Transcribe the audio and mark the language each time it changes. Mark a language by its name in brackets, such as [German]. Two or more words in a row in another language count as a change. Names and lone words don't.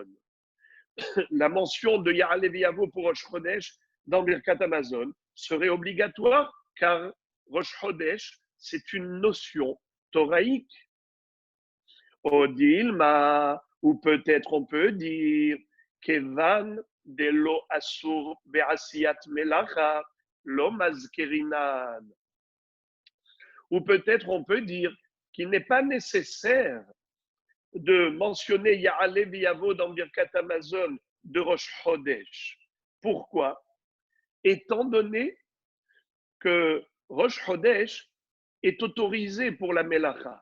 [French] La mention de Ya'ale V'Yavo pour Rosh Chodesh dans Birkat Amazon serait obligatoire car Rosh Chodesh, c'est une notion thoraïque. [Aramaic] Odilma, [French] ou peut-être on peut dire [Aramaic] Kevan de lo asur be'asiyat melacha lo mazkerinan. [French] Ou peut-être on peut dire qu'il n'est pas nécessaire de mentionner Ya'ale V'Yavo dans Birkat Amazon de Rosh Chodesh. Pourquoi? Étant donné que Rosh Chodesh est autorisé pour la Melacha.